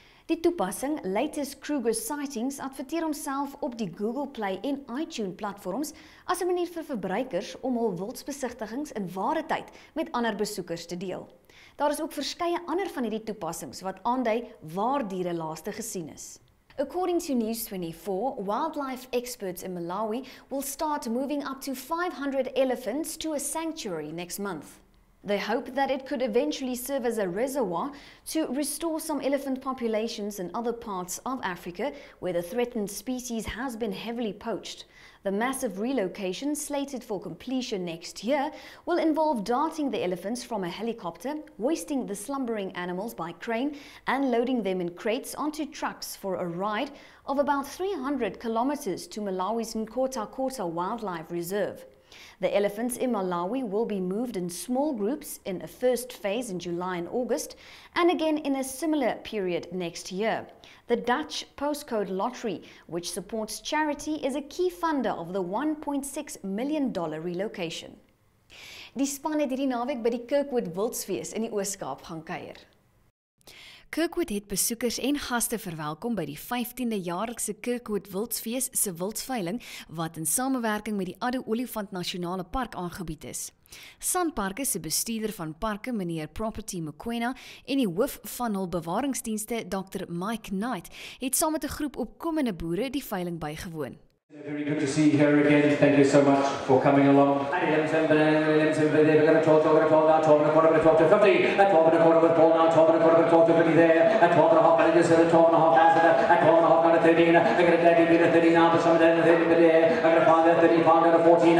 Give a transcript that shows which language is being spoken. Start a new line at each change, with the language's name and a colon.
Afrikaans: Die toepassing, Latest Kruger Sightings, adverteer homself op die Google Play en iTunes platforms as 'n manier vir verbruikers om hul wildsbesigtigings in ware tyd met ander besoekers te deel. Daar is ook verskeie ander van hierdie toepassings wat aandui waar diere laaste gesien is.
English: According to News 24, wildlife experts in Malawi will start moving up to 500 elephants to a sanctuary next month. They hope that it could eventually serve as a reservoir to restore some elephant populations in other parts of Africa where the threatened species has been heavily poached. The massive relocation, slated for completion next year, will involve darting the elephants from a helicopter, hoisting the slumbering animals by crane, and loading them in crates onto trucks for a ride of about 300 kilometers to Malawi's Nkota Wildlife Reserve. The elephants in Malawi will be moved in small groups in a first phase in July and August, and again in a similar period next year. The Dutch postcode lottery, which supports charity, is a key funder of the $1.6 million relocation.
Afrikaans: Die span het hierdie naweek by die Kirkwood Wildsfees in die Oos-Kaap gaan kuier. Kirkwood het besoekers en gaste verwelkom by die 15de jaarlikse Kirkwood Wildsfees se wildsveiling wat in samewerking met die Addo Olifant Nasionale Park aangebied is. Sanparke se bestuurder van parke, meneer Property Mokoena, en die hoof van hul bewaringsdienste, Dr. Mike Knight, het saam met 'n groep opkomende boere die veiling bygewoon.
English: Very good to see you here again. Thank you so much for coming along. We're going to talk now, 12 and a quarter, we're going to talk to 50. At 12 and a quarter with Paul now, 12 and a quarter, we're going to talk to 50 there. At 12 and a half, and just at 12 and a half, at 12 and a half, down to 13. I'm going to take a bit of 30 now, but some of that in the 30 bit there. I'm going to find that 30 pound down to 14.